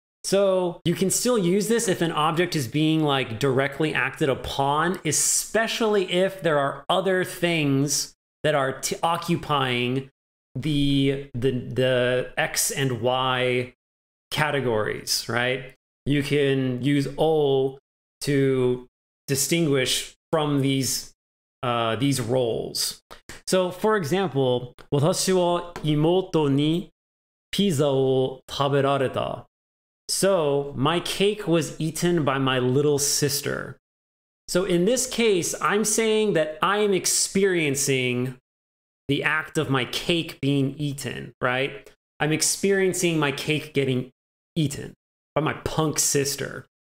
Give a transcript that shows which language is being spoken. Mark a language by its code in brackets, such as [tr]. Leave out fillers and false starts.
[en] So you can still use this if an object is being like directly acted upon, especially if there are other things that are occupying the X and Y categories, right? You can use O to distinguish from these roles. So, for example, [ja] 私は妹にピザを食べられた. [en] So, my cake was eaten by my little sister. So in this case, I'm saying that I am experiencing the act of my cake being eaten, right? I'm experiencing my cake getting eaten by my punk sister.